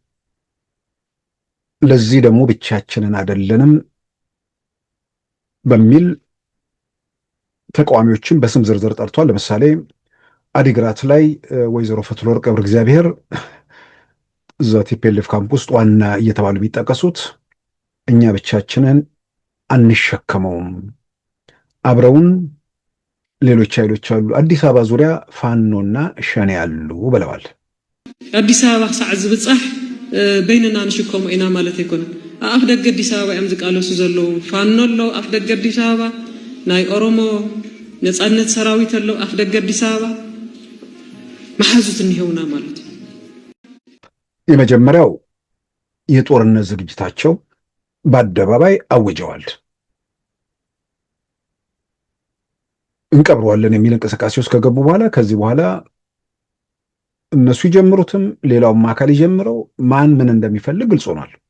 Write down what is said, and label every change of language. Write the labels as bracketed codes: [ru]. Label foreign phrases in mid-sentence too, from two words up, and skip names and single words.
[am] ለዚህ ደግሞ ብቻችንን አይደለንም በሚል ተቃዋሚዎችን በስም ዝርዝር ጠርቷል። ለምሳሌ አዲግራት ላይ ወይዘሮ ፈትለወርቅ ገብረ እግዚአብሔር እዛ ቲፒኤልኤፍ ካምፕ ውስጥ ዋና እየተባሉ የሚጠቀሱት እኛ ብቻችንን አንሸከመውም፣ አብረውን ሌሎች ኃይሎች አሉ፣ አዲስ አበባ ዙሪያ ፋኖና ሸኔ አሉ ብለዋል። [ti] አዲስ አበባ ክሳዕ ዝብጻሕ በይንና ንሽከሙ ኢና ማለት አይኮነን። አፍ ደገ አዲስ አበባ እዮም ዝቃለሱ ዘለው ፋኖ አለው፣ አፍ ደገ አዲስ አበባ ናይ ኦሮሞ ነጻነት ሰራዊት አለው፣ አፍ ደገ አዲስ አበባ መሐዙት እንይውና [am] ማለት ነው። የመጀመሪያው የጦርነት ዝግጅታቸው በአደባባይ አውጀዋል። እንቀብረዋለን የሚል እንቅስቃሴ ውስጥ ከገቡ በኋላ ከዚህ በኋላ እነሱ ይጀምሩትም ሌላውም አካል ይጀምረው ማን ምን እንደሚፈልግ ግልጽ ሆኗል።